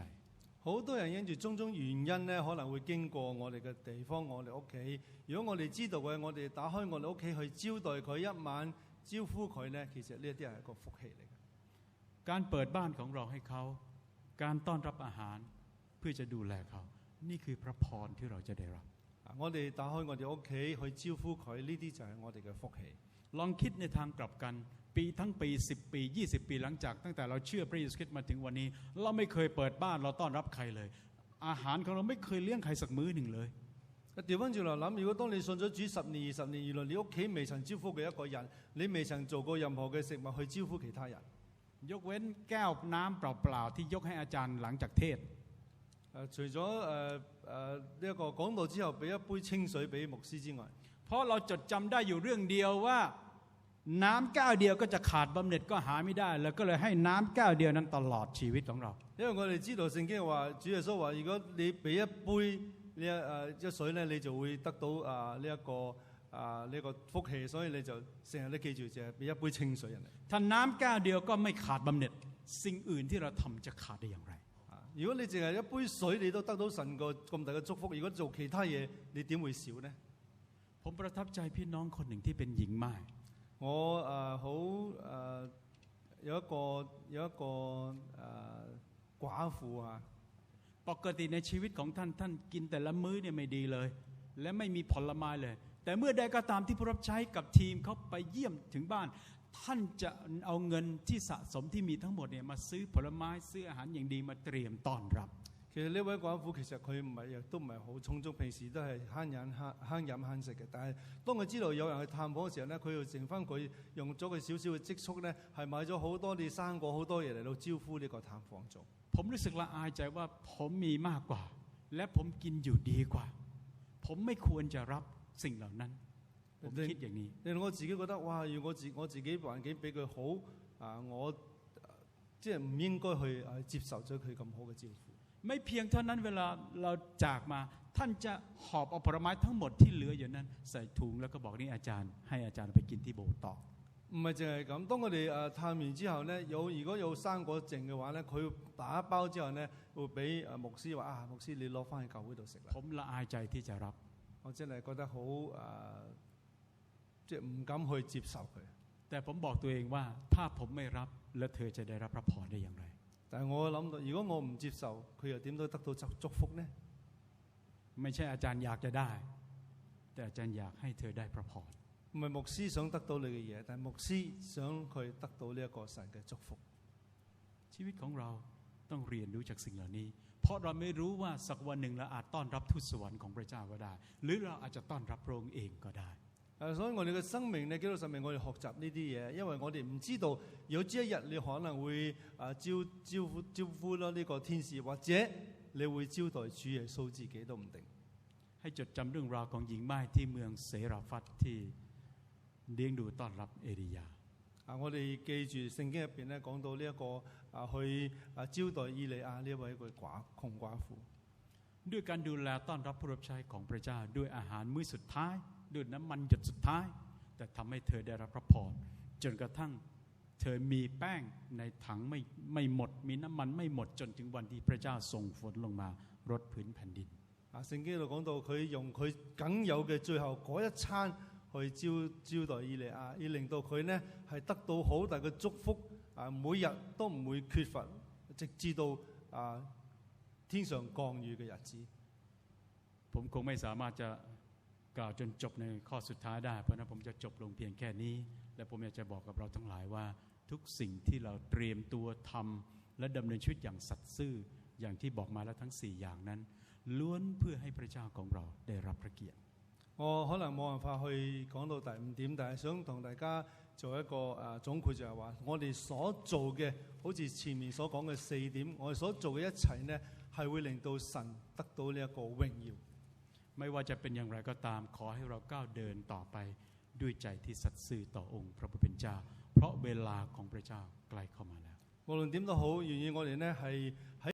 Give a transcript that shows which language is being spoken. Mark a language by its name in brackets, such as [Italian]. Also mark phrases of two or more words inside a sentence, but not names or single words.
[Cantonese] 好多人因住種種原因咧，可能會經過我哋嘅地方，我哋屋企。如果我哋知道嘅，我哋打開我哋屋企去招待佢一晚，招呼佢咧，其實呢一啲係一個福氣嚟嘅。 [Thai] การเปิดบ้านของเราให้เขาการต้อนรับอาหารเพื่อจะดูแลเขานี่คือพระพรที่เราจะได้รับ [Cantonese] 我哋打開我哋屋企去招呼佢，呢啲就係我哋嘅福氣。 [Thai] ลองคิดในทางกลับกันปีทั้งปี10 ปี20 ปีหลังจากตั้งแต่เราเชื่อพระเยซูคริสต์มาถึงวันนี้เราไม่เคยเปิดบ้านเราต้อนรับใครเลยอาหารของเราไม่เคยเลี้ยงใครสักมื้อหนึ่งเลย [Cantonese] 調翻轉嚟諗，如果當你信咗主10年20年，原來你屋企未曾招呼過一個人，你未曾做過任何嘅食物去招呼其他人。 [Thai] ยกเว้นแก้วน้ำเปล่าๆที่ยกให้อาจารย์หลังจากเทศ [Cantonese] 除咗呢一個講道之後俾一杯清水俾牧師之外， [Thai] เพราะเราจดจำได้อยู่เรื่องเดียวว่าน้ำแก้วเดียวก็จะขาดบำเหน็จก็หาไม่ได้แล้วก็เลยให้น้ำแก้วเดียวนั้นตลอดชีวิตของเรา [Cantonese] 因為我哋知道聖經話，主耶穌話：如果你俾一杯一水咧，你就會得到呢個福氣，所以你就成日都記住就係俾一杯清水人哋。 [Thai] ถ้าน้ำแก้วเดียวก็ไม่ขาดบำเหน็จสิ่งอื่นที่เราทำจะขาดได้อย่างไร [Cantonese] 如果你淨係一杯水你都得到神個咁大嘅祝福，如果做其他嘢你點會少呢？ [Thai] ผมประทับใจพี่น้องคนหนึ่งที่เป็นหญิงม่าย [Cantonese] 我好有一個寡婦啊。 [Thai] ปกติในชีวิตของท่านกินแต่ละมื้อเนี่ยไม่ดีเลยและไม่มีผลไม้เลยแต่เมื่อใดก็ตามที่ผู้รับใช้กับทีมเขาไปเยี่ยมถึงบ้านท่านจะเอาเงินที่สะสมที่มีทั้งหมดเนี่ยมาซื้อผลไม้ซื้ออาหารอย่างดีมาเตรียมต้อนรับ [Cantonese] 其實呢位寡婦其實佢都唔係好充足，平時都係慳飲慳食嘅。但係當佢知道有人去探訪嘅時候咧，佢又剩翻佢用咗佢少少嘅積蓄咧，係買咗好多啲生果好多嘢嚟到招呼呢個探訪組。 [Thai] ผมรู้สึกละอายใจว่าผมมีมากกว่าและผมกินอยู่ดีกว่าผมไม่ควรจะรับสิ่งเหล่านั้นผมคิดอย่างนี้ [Cantonese] 令我自己覺得哇，如果我自己環境比佢好我即係唔應該去接受咗佢咁好嘅招呼。 [Thai] ไม่เพียงเท่านั้นเวลาเราจากมาท่านจะหอบเอาผลไม้ทั้งหมดที่เหลืออยู่นั้นใส่ถุงแล้วก็บอกนี่อาจารย์ให้อาจารย์ไปกินที่โบสถ์ต่อ [Cantonese] 唔係淨係咁，當我哋探完之後咧，如果有生果剩嘅話咧，佢打一包之後咧，會俾牧師話牧師你攞翻去教會度食啦。 [Thai] ผมละอายใจที่จะรับ [Cantonese] 我真係覺得好即係唔敢去接受佢。 [Thai] แต่ผมบอกตัวเองว่าถ้าผมไม่รับแล้วเธอจะได้รับพระพรได้อย่างไร [Cantonese] 但係我諗到，如果我唔接受，佢又點都得到祝福呢？ [Thai] ไม่ใช่อาจารย์อยากจะได้แต่อาจารย์อยากให้เธอได้พระพร [Cantonese] 唔係牧師想得到你嘅嘢，但係牧師想佢得到呢一個神嘅祝福。 [Thai] ชีวิตของเราต้องเรียนรู้จากสิ่งเหล่านี้เพราะเราไม่รู้ว่าสักวันหนึ่งเราอาจต้อนรับทูตสวรรค์ของพระเจ้าก็ได้หรือเราอาจจะต้อนรับพระองค์เองก็ได้ [Cantonese] 所以我哋嘅生命咧，基督生命，我哋學習呢啲嘢，因為我哋唔知道有朝一日你可能會招呼咯呢個天使，或者你會招待主耶穌自己都唔定。 [Thai] ให้จดจำเรื่องราวของหญิงม่ายที่เมืองเสราฟัตที่เลี้ยงดูต้อนรับเอลียา [Cantonese] 我哋記住聖經入邊咧講到呢一個去招待以利亞呢一位個窮寡婦， [Thai] ด้วยการดูแลต้อนรับผู้รับใช้ของพระเจ้าด้วยอาหารมื้อสุดท้ายด้วยน้ำมันหยดสุดท้ายแต่ทำให้เธอได้รับพระพรจนกระทั่งเธอมีแป้งในถังไม่หมดมีน้ำมันไม่หมดจนถึงวันที่พระเจ้าส่งฝนลงมารดพื้นแผ่นดิน [Cantonese] 聖經度講到佢用佢僅有嘅最後嗰一餐去招待以利亞，要令到佢呢係得到好大嘅祝福每日都唔會缺乏，直至到天上降雨嘅日子。 [Thai] ผมคงไม่สามารถจะกล่าวจนจบในข้อสุดท้ายได้เพราะนั้นผมจะจบลงเพียงแค่นี้และผมอยากจะบอกกับเราทั้งหลายว่าทุกสิ่งที่เราเตรียมตัวทำและดำเนินชีวิตอย่างสัตย์ซื่ออย่างที่บอกมาแล้วทั้ง4อย่างนั้นล้วนเพื่อให้พระเจ้าของเราได้รับพระเกียรติ [Cantonese] 我可能冇辦法去講到第5點，但係想同大家做一個總括，就係話我哋所做嘅，好似前面所講嘅4點，我哋所做嘅一切呢，係會令到神得到呢一個榮耀。 [Thai] ไม่ว่าจะเป็นอย่างไรก็ตามขอให้เราก้าวเดินต่อไปด้วยใจที่สัตย์ซื่อต่อองค์พระผู้เป็นเจ้าเพราะเวลาของพระเจ้าใกล้เข้ามาแล้ว [Cantonese] 無論點都好，願意我哋呢係喺